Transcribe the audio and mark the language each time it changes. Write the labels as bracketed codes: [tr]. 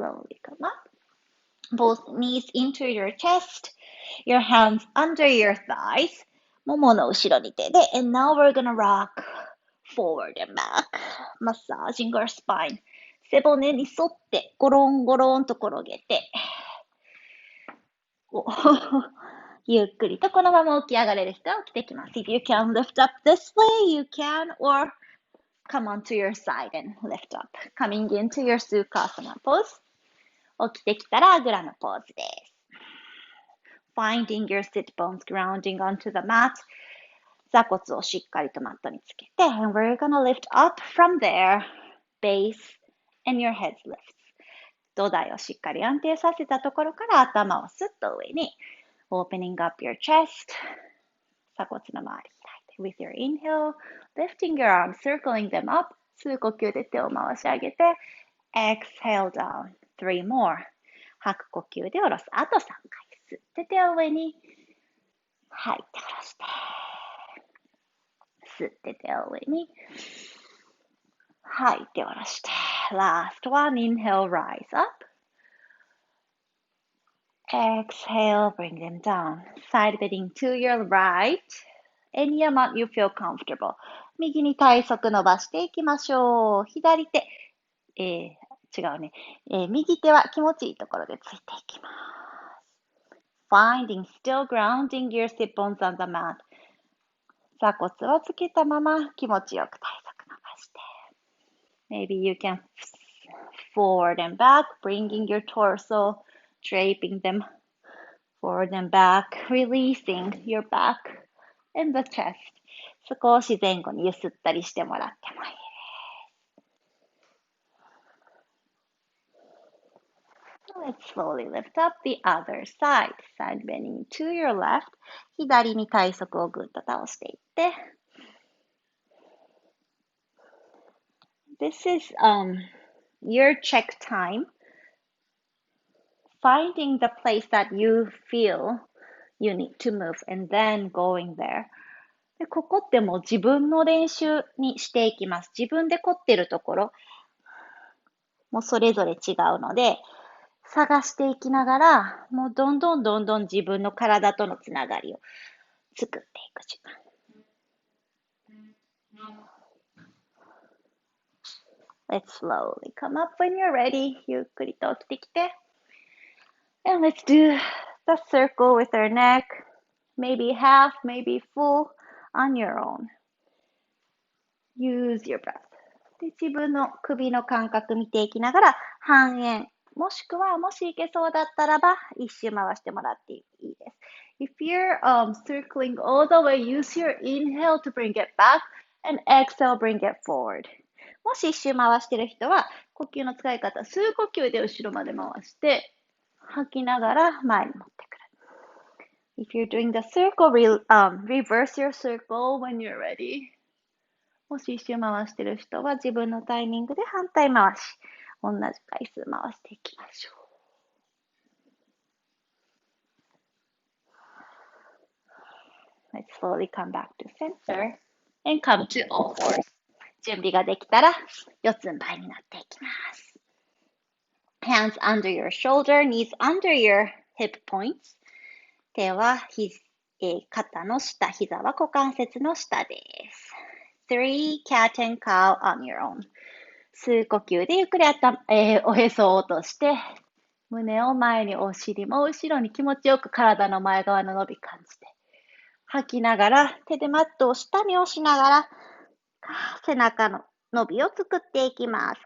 [en] Slowly come up. Both knees into your chest. Your hands under your thighs. [ja] ももの後ろに手で [en] And now we're gonna rock forward and back. Massaging our spine. [ja] 背骨に沿ってゴロンゴロンと転げてゆっくりとこのまま起き上がれる人は起きてきます。 [en] If you can lift up this way, you can, or come onto your side and lift up. Coming into your Sukhasana pose. [ja] 起きてきたらあぐらのポーズです。 [en] Finding your sit bones grounding onto the mat. [ja] 座骨をしっかりとマットにつけて [en] And we're gonna lift up from there. Base and your head lifts. [ja] 土台をしっかり安定させたところから頭をスッと上に [en] Opening up your chest. [ja] 鎖骨の周り開いて [en] With your inhale, lifting your arms, circling them up. [ja] 数呼吸で手を回し上げて [en] Exhale down. 3 more. [ja] 吐く呼吸で下ろす。あと3回。吸って手を上に吐いて下ろして。吸って手を上に吐いて下ろして。 [en] Last one. Inhale, rise up.Exhale, bring them down. Side bending to your right. Any amount you feel comfortable. [ja] 右に体側伸ばしていきましょう。左手、違うね、右手は気持ちいいところでついていきます。 [en] Finding still grounding your sit bones on the mat. [ja] 座骨はつけたまま気持ちよく体側伸ばして。 [en] Maybe you can forward and back, bringing your torso.Draping them forward and back, releasing your back and the chest. [ja] 少し前後に揺すったりしてもらってもいい。 [en] Let's slowly lift up the other side. Side bending to your left. [ja] 左に体側をぐっと倒していって。 [en] This is your check time. Finding the place that you feel you need to move and then going there. [ja] でここってもう自分の練習にしていきます。自分で凝ってるところもそれぞれ違うので、探していきながら、もうどんどん自分の体とのつながりを作っていく時間。 [en] Let's slowly come up when you're ready. [ja] ゆっくりと起きてきて。 [en] And let's do the circle with our neck. Maybe half, maybe full on your own. Use your breath. [ja] で自分の首の感覚見ていきながら半円。もしくは、もしいけそうだったらば、一周回してもらっていいです。 [en] If you're circling all the way, use your inhale to bring it back and exhale, bring it forward. [ja] もし一周回してる人は、呼吸の使い方、吸う呼吸で後ろまで回して、吐きながら前に持ってくる。 [en] If you're doing the circle, reverse your circle when you're ready. [ja] もし一周回してる人は自分のタイミングで反対回し、同じ回数回していきましょう。 [en] Let's slowly come back to center and come to all fours. [ja] 準備ができたら四つん這いになっていきます。 [en] Hands under your shoulder, knees under your hip points. [ja] 手は肩の下、膝は股関節の下です。 [en] Three cat and cow on your own. [ja] 吸う呼吸でゆっくりおへそを落として、胸を前にお尻も後ろに気持ちよく体の前側の伸び感じて。吐きながら手でマットを下に押しながら背中の伸びを作っていきます。